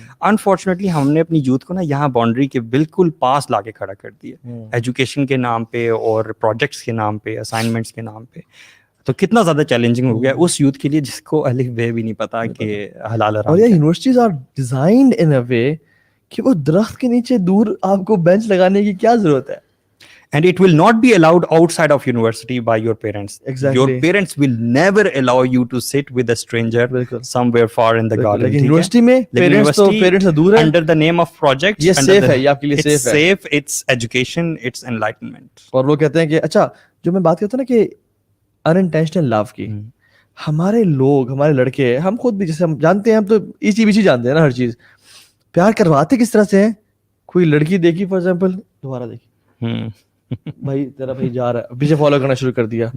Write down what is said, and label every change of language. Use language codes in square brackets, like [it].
[ur] Unfortunately ہم نے اپنی یوتھ کو نا یہاں باؤنڈری کے بالکل پاس لا کے کھڑا کر دیا, ایجوکیشن کے نام پہ اور پروجیکٹس کے نام پہ, اسائنمنٹس کے نام پہ. تو کتنا زیادہ چیلنجنگ ہو گیا اس یوتھ کے لیے جس کو الف بے بھی نہیں پتا کہ حلال حرام. اور یہ [en] universities are designed in a way [ur] کہ وہ درخت کے نیچے دور آپ کو بینچ لگانے کی کیا ضرورت ہے. [en] And it will not be allowed outside of university by your parents. Exactly. Your parents will never allow you to sit with a stranger somewhere far in the garden. [ur] لیکن یونیورسٹی میں parents سے دور ہیں. [en] Under the name of projects. [ur] یہ safe ہے, یہ آپ کے لیے سیف ہے. [en] It's safe, it's education, it's enlightenment. [ur] اور وہ کہتے ہیں کہ اچھا جو میں بات کرتا ہوں نا کہ [en] unintentional love [ur] کی, ہمارے لوگ, ہمارے لڑکے, ہم خود بھی جیسے ہم جانتے ہیں, ہم تو ایچی بیچی جانتے ہیں نا ہر چیز, پیار کرواتے کس طرح سے ہیں. کوئی لڑکی دیکھی فار ایگزامپل, دوبارہ دیکھی, بھائی تیرا بھائی جا رہا ہے, پیچھے فالو کرنا شروع کر دیا.